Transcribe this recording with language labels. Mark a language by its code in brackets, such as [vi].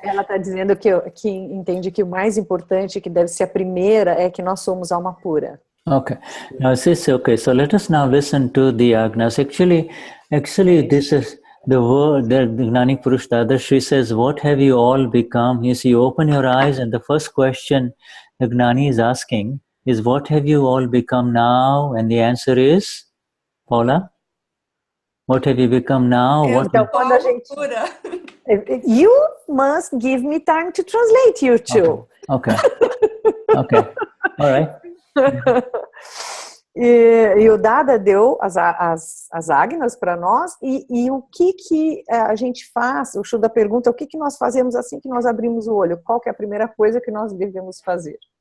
[pt] Ela está dizendo que entende que o mais importante, que deve ser a primeira, é que nós somos alma pura. [en] Okay. Now okay. So let us now listen to the Agnas. Actually, this is the word. The Gnani Purush Dadashri says, "What have you all become?" You see, you open your eyes, and the first question the Gnani is asking is, "What have you all become now?" And the answer is, Paula, what have you become now? [pt] Então, quando a gente... [en] You must give me time to translate, you two. Okay. All right. [pt] E o Dada deu as Agnas para nós, e o que a gente faz? O Shuddha pergunta o que nós fazemos assim que nós abrimos o olho. Qual que é a primeira coisa que nós devemos fazer?